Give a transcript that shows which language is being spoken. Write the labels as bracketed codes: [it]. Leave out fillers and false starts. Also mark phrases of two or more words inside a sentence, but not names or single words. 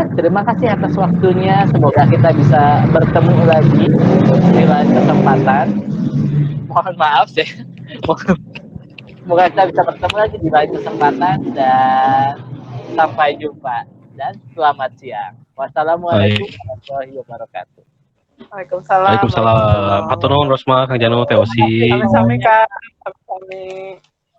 [id] Terima kasih atas waktunya. Semoga kita bisa bertemu lagi di lain kesempatan. Mohon maaf ya. Semoga kita bisa bertemu lagi di lain kesempatan dan sampai jumpa dan selamat siang. [ar] والسلام عليكم ورحمة الله وبركاته. Waalaikumsalam. Waalaikumsalam. [jv] Matur nuwun Rosma, Kang Janu, Teh Osi. Sami-sami Kak. Sami-sami.